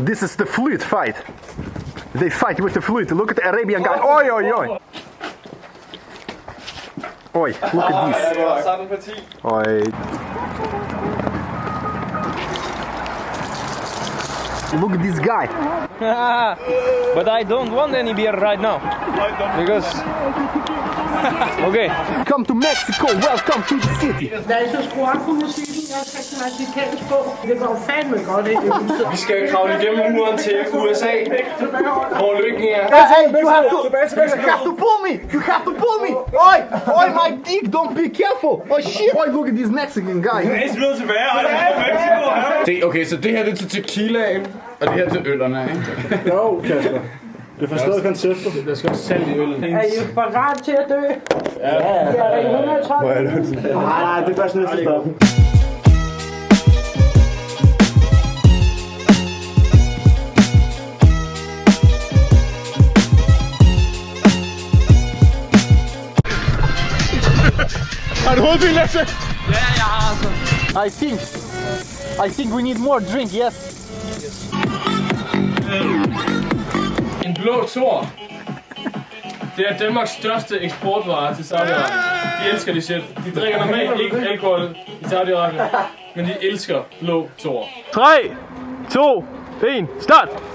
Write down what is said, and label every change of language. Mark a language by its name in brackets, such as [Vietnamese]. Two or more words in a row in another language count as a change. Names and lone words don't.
[English] This is the flute fight. They fight with the flute. Look at the Arabian guy. Oi, oi, oi. Oi, look at this. [Danish] Det var sådan parti. [English] Oi. Look at this guy. But I don't want any beer right now. Because... Okay. Come to Mexico. Welcome to the city. [Danish] Da jeg så skruer op for musikken, jeg skal ikke mexicansk på. Det går fandme godt ind i huset. Vi skal kravle igennem muren til USA, hvor lykken er. [English] Hey, you have to pull me. You have to pull me. Oi, oi, my dick. Don't be careful. Oh shit. Oi, look at this Mexican guy. [Danish] Okay, så det her det er til tequilaen, og det her til øllerne, ikke? Jo, Kasper. Det er forstået konceptet. Der skal også salt i øllen. Er I parat til at dø? Ja. Jeg er 112. Nej, det er først næste stop. Har du hovedpine, Lasse? Ja, jeg har altså. [English] I think we need more drink, yes. [Danish] En blå Thor. Det er Danmarks største eksportvare til Saudi-Arabien. De elsker det shit. De drikker normalt ikke alkohol i Saudi-Arabien, men de elsker blå Thor. 3, 2, 1, start!